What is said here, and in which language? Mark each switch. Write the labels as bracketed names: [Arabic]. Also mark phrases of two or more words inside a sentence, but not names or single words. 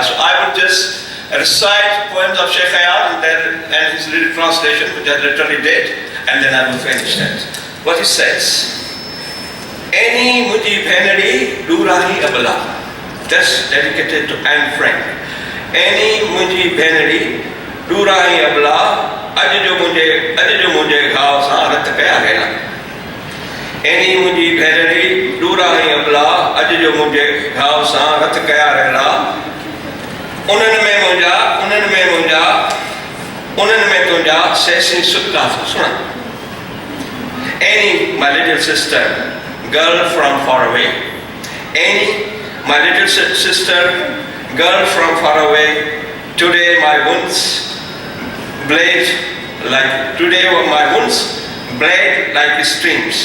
[English] So I would just recite poems of Sheikh Ayaz and his little translation, which I literally did, and then I will finish that. What he says, [Sindhi] ايني مُنهنجي ڀيڻڙي ڏورانهين ابلا. [English] That's dedicated to Anne Frank. [Sindhi] ايني مُنهنجي ڀيڻڙي ڏورانهين ابلا، اَڄ جو مُنهنجي گهاوَ سان رت ڪيا رهلا. एनी मुंहिंजी भेनरी डूरा ही अबला अॼु जो मुंहिंजे घाव सां रत कया रहला उन्हनि में तुंहिंजा सैसी सुका सुण [English] Any, my little sister, girl from far away. Any, my little sister, girl from far away. Today my wounds bled like streams.